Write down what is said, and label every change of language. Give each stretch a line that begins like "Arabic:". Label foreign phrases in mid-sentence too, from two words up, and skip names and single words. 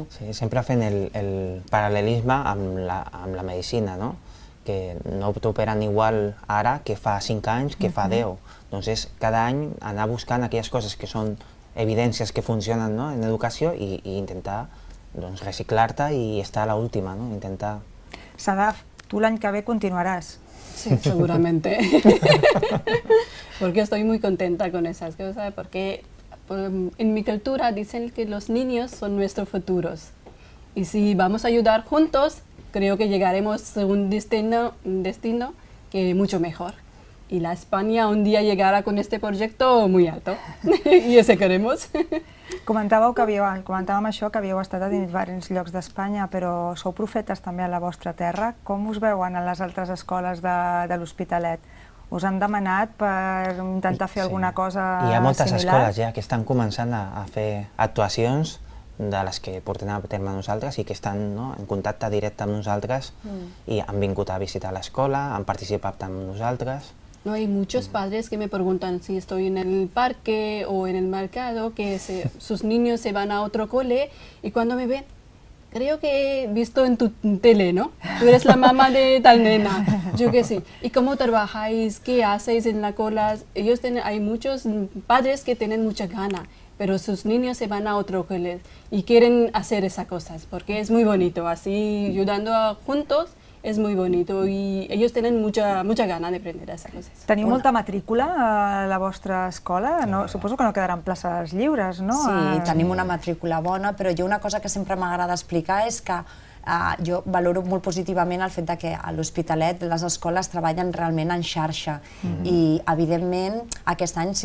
Catalan: Sí, sempre fent el paral·lelisme amb la medicina, que no t'operen igual ara que fa 5 anys que fa 10. Doncs és cada any anar buscant aquelles coses que són evidències que funcionen en educació i intentar reciclar-te i estar a l'última, intentar...
Spanish: Sadaf, tú el año que viene continuarás. Sí, seguramente. Porque estoy muy contenta con esas cosas, porque en mi cultura dicen que los niños son nuestros futuros. Y si vamos a ayudar juntos, creo que llegaremos a un destino que mucho mejor. Y la España un día llegará con este proyecto muy alto. Y ese queremos.
Catalan: Comentàvem això, que havíeu estat a diferents llocs d'Espanya, però sou profetes també a la vostra terra. Com us veuen a les altres escoles de l'Hospitalet? Us han demanat per intentar fer alguna cosa similar? Hi ha moltes escoles ja que estan començant a fer actuacions de les que portem a terme nosaltres i que estan en contacte directe amb nosaltres i han vingut a visitar l'escola, han participat amb nosaltres.
Spanish: No, hay muchos padres que me preguntan si estoy en el parque o en el mercado, que sus niños se van a otro cole y cuando me ven, creo que he visto en tu tele, ¿no? Tú eres la mamá de tal nena, yo qué sé. ¿Y cómo trabajáis? ¿Qué hacéis en la cola? Hay muchos padres que tienen mucha gana, pero sus niños se van a otro cole y quieren hacer esas cosas porque es muy bonito, así ayudando juntos es muy bonito y ellos tienen mucha gana de aprender esas cosas.
Catalan: Teniu molta matrícula a la vostra escola? No, suposo que no quedaran places lliures, no? Sí, tenim una matrícula bona, però jo una cosa que sempre m'agrada explicar és que jo valoro molt positivament el fet que a l'Hospitalet les escoles treballen realment en xarxa i, evidentment, aquest any